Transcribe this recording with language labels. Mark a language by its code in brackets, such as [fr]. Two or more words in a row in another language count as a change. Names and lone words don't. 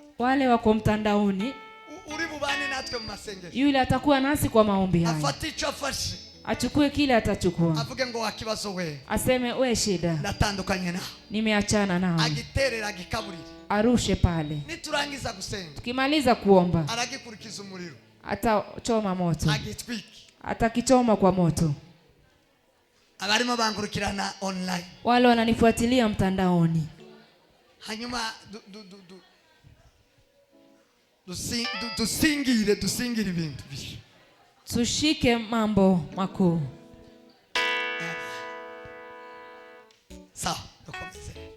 [sw] wale wako mtandaoni, [rw] uri bubane natwe mu masengesho, [sw] yule atakuwa nasi kwa maombi haya. [rw] afaticho afashe, [sw] achukue kile atachukua, [rw] avuge ngo wakibazo we, [sw] aseme we shida [rw] natandukanye na, [sw] nimeachana nao, [rw] agiterera agikaburire, [sw] arushe pale. [rw] niturangiza gusenga, [sw] tukimaliza kuomba, [rw] aragikurikiza umuriro, [sw] atachoma moto, [rw] agitwiki, [sw] atakichoma kwa moto. [rw] abarimo bangurukirana online, [sw] wale wananifuatilia mtandaoni, [rw] hanyuma dusingire ibintu bisho, [sw] tushike mambo makuu. [rw] sawa, dukomeze.